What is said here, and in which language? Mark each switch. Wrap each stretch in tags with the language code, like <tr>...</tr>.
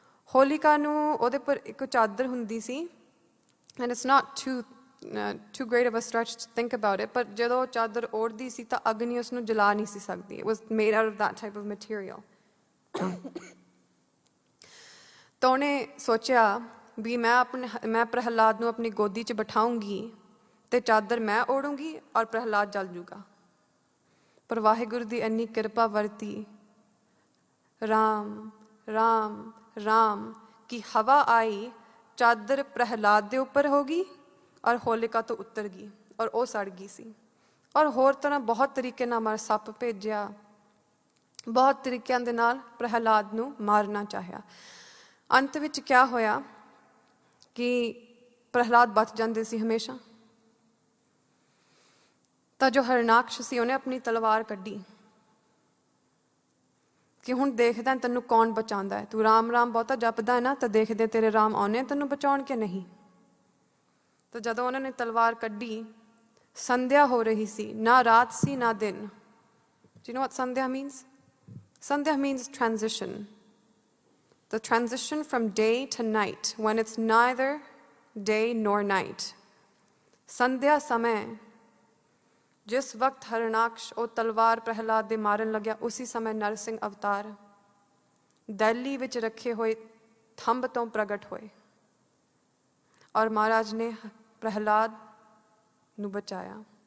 <pa>ਹੋਲਿਕਾ ਨੂੰ ਉਹਦੇ ਪਰ ਇੱਕ ਚਾਦਰ ਹੁੰਦੀ ਸੀ,</pa> <en>and it's not too great of a stretch to think about it,</en> <pa>ਪਰ ਜਦੋਂ ਚਾਦਰ ਓੜਦੀ ਸੀ ਤਾਂ ਅਗਨੀ ਉਸਨੂੰ ਜਲਾ ਨਹੀਂ ਸੀ ਸਕਦੀ।</pa> <en>It was made out of that type of material.</en> <pa>ਤਾਂ ਉਹਨੇ ਸੋਚਿਆ ਵੀ ਮੈਂ ਪ੍ਰਹਿਲਾਦ ਨੂੰ ਆਪਣੀ ਗੋਦੀ 'ਚ ਬਿਠਾਉਂਗੀ ਤੇ ਚਾਦਰ ਮੈਂ ਓੜੂੰਗੀ ਔਰ ਪ੍ਰਹਿਲਾਦ ਜਲ ਜੂਗਾ। ਪਰ ਵਾਹਿਗੁਰੂ ਦੀ ਇੰਨੀ ਕਿਰਪਾ ਵਰਤੀ, ਰਾਮ ਰਾਮ ਰਾਮ</pa> <hi>की हवा आई, चादर प्रहलाद</hi> <pa>ਦੇ ਉੱਪਰ ਹੋ ਗਈ ਔਰ ਹੋਲਿਕਾ ਤੋਂ ਉਤਰ ਗਈ ਔਰ ਉਹ ਸੜ ਗਈ ਸੀ। ਔਰ ਹੋਰ ਤਰ੍ਹਾਂ ਬਹੁਤ ਤਰੀਕੇ ਨਾਲ ਮਾਰ ਸੱਪ ਭੇਜਿਆ, ਬਹੁਤ ਤਰੀਕਿਆਂ ਦੇ ਨਾਲ ਪ੍ਰਹਿਲਾਦ ਨੂੰ ਮਾਰਨਾ ਚਾਹਿਆ। ਅੰਤ ਵਿੱਚ ਕਿਆ ਹੋਇਆ ਕਿ ਪ੍ਰਹਿਲਾਦ ਬਚ ਜਾਂਦੇ ਸੀ ਹਮੇਸ਼ਾ। ਤਾਂ ਜੋ ਹਰਨਾਕਸ਼ ਸੀ ਉਹਨੇ ਆਪਣੀ ਤਲਵਾਰ ਕੱਢੀ ਕਿ ਹੁਣ ਦੇਖਦਾ ਤੈਨੂੰ ਕੌਣ ਬਚਾਉਂਦਾ ਹੈ। ਤੂੰ ਰਾਮ ਰਾਮ ਬਹੁਤਾ ਜਪਦਾ ਹੈ ਨਾ, ਤਾਂ ਦੇਖਦੇ ਤੇਰੇ ਰਾਮ ਆਉਣੇ ਤੈਨੂੰ ਬਚਾਉਣ ਕਿ ਨਹੀਂ। ਤਾਂ ਜਦੋਂ ਉਹਨਾਂ ਨੇ ਤਲਵਾਰ ਕੱਢੀ, ਸੰਧਿਆ ਹੋ ਰਹੀ ਸੀ, ਨਾ ਰਾਤ ਸੀ ਨਾ ਦਿਨ।</pa> <en>Do you know what Sandhya means? Sandhya means transition. The transition from day to night, when it's neither day nor night.</en> <pa>Sandhya ਸਮੇਂ, ਜਿਸ ਵਕਤ ਹਰਨਾਕਸ਼ ਉਹ ਤਲਵਾਰ ਪ੍ਰਹਿਲਾਦ ਦੇ ਮਾਰਨ ਲੱਗਿਆ, ਉਸੇ ਸਮੇਂ ਨਰਸਿੰਘ ਅਵਤਾਰ ਦਿੱਲੀ ਵਿੱਚ ਰੱਖੇ ਹੋਏ ਥੰਬ ਤੋਂ ਪ੍ਰਗਟ ਹੋਏ ਔਰ ਮਹਾਰਾਜ ਨੇ ਪ੍ਰਹਿਲਾਦ ਨੂੰ ਬਚਾਇਆ।</pa>